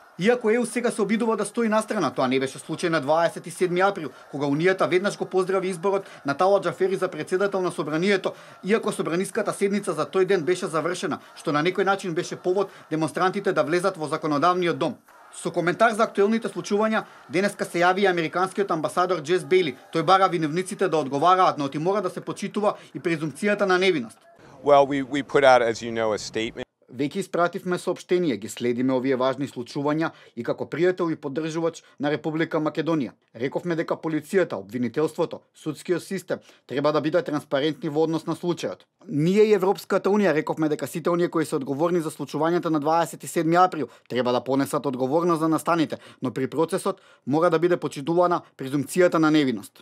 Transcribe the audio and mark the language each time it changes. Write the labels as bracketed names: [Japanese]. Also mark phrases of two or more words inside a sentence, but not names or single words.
[Macedonian] Иако ЕУ сега се обидува да стои настрана, тоа не беше случај на 27 април, кога Унијата веднаш го поздрави изборот на Талат Џафери за председател на собранието, иако собраниската седница за тој ден беше завршена, што на некој начин беше повод демонстрантите да влезат во законодавниот дом. Со коментар за актуелните случувања, денеска се јави и американскиот амбасадор Джес Бейли. Тој бара виновниците да одговараат, но ти мора да се почитува и презумпцијата на невиност. [English] Well, we put out, as you know, a statement. [Macedonian] Веќе испративме соопштение, ги следиме овие важни случувања и како пријател и поддржувач на Република Македонија. Рековме дека полицијата, обвинителството, судскиот систем треба да бидат транспарентни во однос на случајот. Ние и Европската Унија рековме дека сите оние кои се одговорни за случувањата на 27 април треба да понесат одговорност за настаните, но при процесот мора да биде почитувана презумпцијата на невиност.